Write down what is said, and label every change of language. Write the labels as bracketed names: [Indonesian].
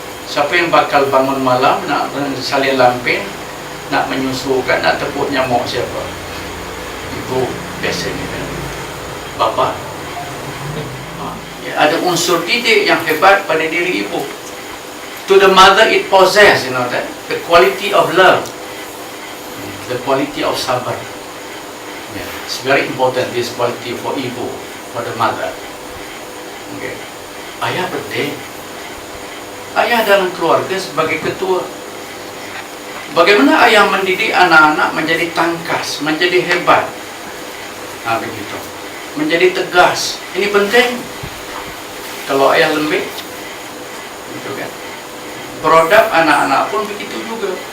[Malay] Siapa yang bakal bangun malam nak salin lampin, nak menyusukan, nak tepuk nyamuk siapa? Ibu biasanya kan. Bapa ada unsur didik yang hebat pada diri ibu. [English] To the mother it possess, that the quality of love, the quality of sabar. It's very important, this quality for ibu, for the mother. [Malay] Okay. Ayah penting. Ayah dalam keluarga sebagai ketua. Bagaimana ayah mendidik anak-anak menjadi tangkas, menjadi hebat, begitu, menjadi tegas. Ini penting. Kalau ayah lembek, gitu kan. Produk anak-anak pun begitu juga.